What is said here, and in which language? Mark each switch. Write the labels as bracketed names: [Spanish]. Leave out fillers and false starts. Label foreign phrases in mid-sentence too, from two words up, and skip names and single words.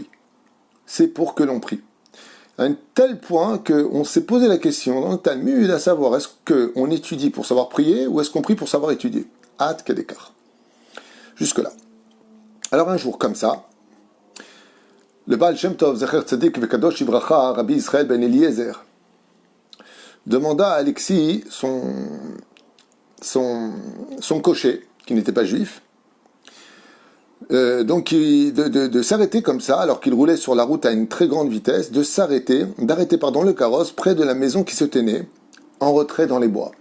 [French] C'est pour que l'on prie. À un tel point qu'on s'est posé la question dans le Talmud à savoir, est-ce qu'on étudie pour savoir prier ou est-ce qu'on prie pour savoir étudier? [Hebrew] עד כדי כך. Jusque-là. [French] Alors un jour comme ça, le Baal Shem Tov, [Hebrew] זכר צדיק וקדוש לברכה, [French] Rabbi Israël ben Eliezer, demanda à Alexis, son cocher, qui n'était pas juif, donc de s'arrêter comme ça, alors qu'il roulait sur la route à une très grande vitesse, d'arrêter le carrosse près de la maison qui se tenait, en retrait dans les bois.